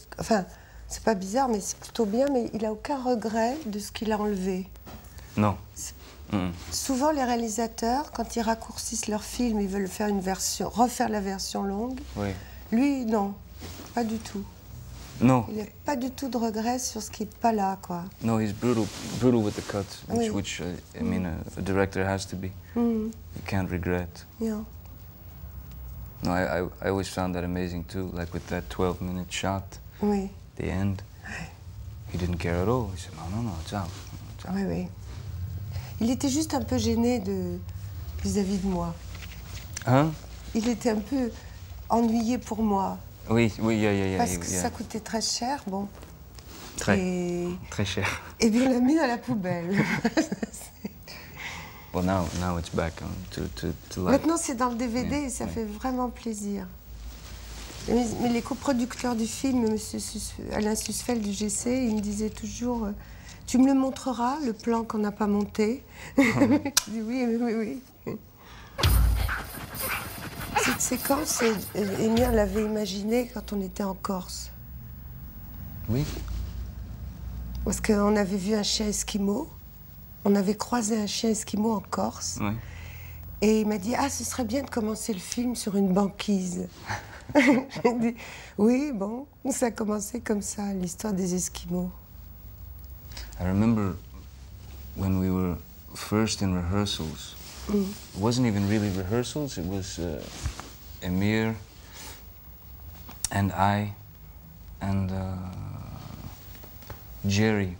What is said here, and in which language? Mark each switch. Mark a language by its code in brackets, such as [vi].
[fr] Enfin, c'est pas bizarre, mais c'est plutôt bien, mais il n'a aucun regret de ce qu'il a enlevé. Non. Souvent, les réalisateurs, quand ils raccourcissent leur film, ils veulent faire une version, refaire la version longue. Oui. Lui, non, pas du tout. [en] No. [fr] Il n'a pas du tout de regret sur ce qui n'est pas là, quoi. [en] No, he's brutal with the cut, which I mean, a director has to be. You can't regret. [fr] Non. [en] No, I always found that amazing too, like with that 12-minute shot, [fr] Oui. [en] the end. He didn't care at all. He said, no, it's out. It's out. [fr] Oui, oui. Il était juste un peu gêné vis-à-vis de moi. Hein? Il était un peu ennuyé pour moi. Oui, yeah. Parce que ça coûtait très cher, bon. Très cher. Et puis on l'a mis dans la poubelle. [en] Well, now it's back to life. [fr] Maintenant, c'est dans le DVD et ça ouais. fait vraiment plaisir. Mais les coproducteurs du film, M. Alain Susfeld du GC, il me disait toujours tu me le montreras, le plan qu'on n'a pas monté. Je dis oui. Cette séquence, Émile l'avait imaginée quand on était en Corse. Oui. Parce qu'on avait vu un chien esquimau. On avait croisé un chien esquimau en Corse. Oui. Et il m'a dit ce serait bien de commencer le film sur une banquise. J'ai dit oui, bon, ça a commencé comme ça, l'histoire des Esquimaux. [en] I remember when we were first in rehearsals. It wasn't even really rehearsals. It was Emir and I and Jerry.